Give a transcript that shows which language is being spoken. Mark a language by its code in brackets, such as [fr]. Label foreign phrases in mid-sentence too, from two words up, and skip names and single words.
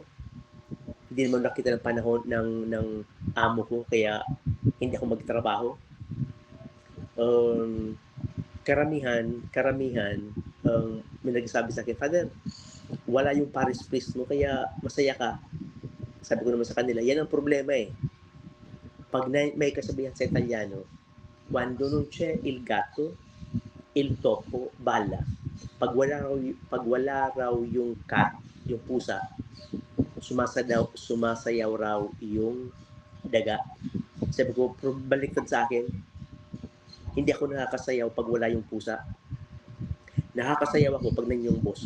[tl] Hindi naman nakita ng panahon ng amo ko, kaya hindi ako magtrabaho. Karamihan, may nagsasabi sa akin, Father, wala yung [en] parish priest [tl] mo, kaya masaya ka. Sabi ko naman sa kanila, yan ang problema eh. Pag may kasabihan sa Italiano, [it] quando non c'è il gatto, il topo balla. [tl] Pag wala raw yung cat, yung pusa, sumasayaw raw yung daga. Sabi ko, baliktad sa akin, hindi ako nakakasayaw pag wala yung pusa. Nakakasayaw ako pag nandiyan yung boss ko.